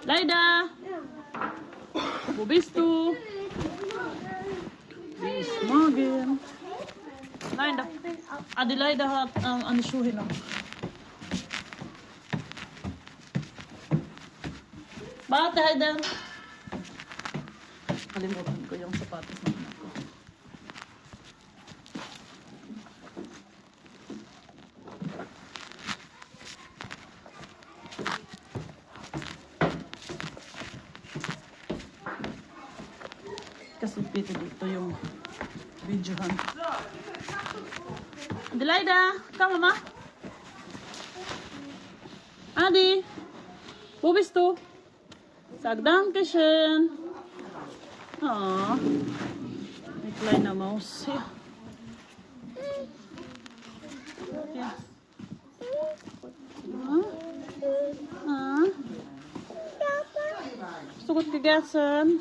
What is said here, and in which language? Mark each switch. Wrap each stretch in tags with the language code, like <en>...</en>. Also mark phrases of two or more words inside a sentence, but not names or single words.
<de>Leida, wo bist du? Bis morgen. Nein, Adelaide hat eine Schuhe noch. Warte, Heide.</de> <tl>Kalimutan ko yung sapatos ng anak ko. Kasi pito dito yung videohan.</tl> <de>Adelaida, komm Mama. Adi, wo bist du? Sag Dankeschön. Oh, eine kleine Maus hier. Ja. Hast du gut gegessen?</de>